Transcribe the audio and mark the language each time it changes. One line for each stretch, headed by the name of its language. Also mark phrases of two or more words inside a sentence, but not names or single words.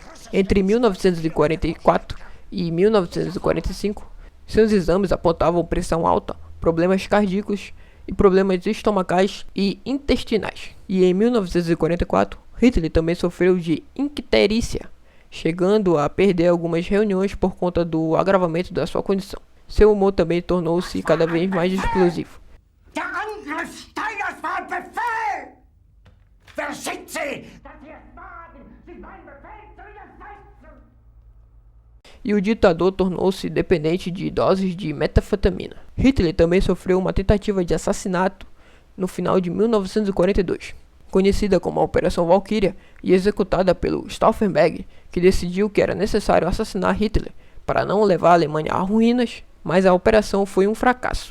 Portuguese: Entre 1944 e 1945, seus exames apontavam pressão alta, problemas cardíacos e problemas estomacais e intestinais. E em 1944, Hitler também sofreu de icterícia, chegando a perder algumas reuniões por conta do agravamento da sua condição. Seu humor também tornou-se cada vez mais explosivo.
German: Der Angriff Steiners war ein Befehl! Wer schickt Sie? Dass Sie es wagen, sich meinen Befehl zu widersetzen!
Portuguese: E o ditador tornou-se dependente de doses de metanfetamina. Hitler também sofreu uma tentativa de assassinato no final de 1942, conhecida como a Operação Valkyria e executada pelo Stauffenberg, que decidiu que era necessário assassinar Hitler para não levar a Alemanha a ruínas, mas a operação foi um fracasso.